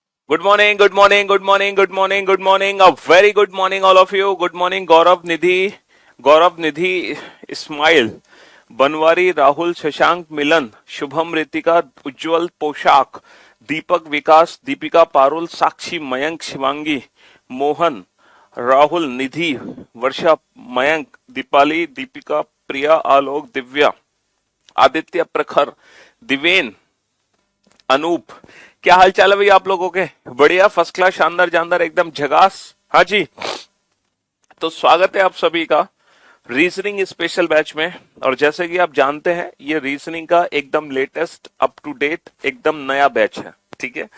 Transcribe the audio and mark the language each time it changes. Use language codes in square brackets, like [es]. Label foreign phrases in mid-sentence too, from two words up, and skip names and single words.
[en] Good morning, good morning, good morning, good morning, good morning. A very good morning, all of you. Good morning, Gaurav Nidhi, Ismail, Banwari, Rahul, Shashank, Milan, Shubham, Ritika, Ujjwal, Poshak, Deepak, Vikas, Deepika, Parul, Sakshi, Mayank, Shivangi, Mohan, Rahul, Nidhi, Varsha, Mayank, Dipali, Deepika, Priya, Alok, Divya, आदित्य, प्रखर, दिवेन, अनूप। [hi] क्या हाल चाल है भाई आप लोगों के? बढ़िया, [en] first class, [hi] शानदार जानदार, एकदम झकास। हाँ जी, तो स्वागत है आप सभी का [en] reasoning special batch [hi] में। और जैसे कि आप जानते हैं, ये रीजनिंग का एकदम [en] latest, up to date, [hi] एकदम नया बैच है, ठीक है।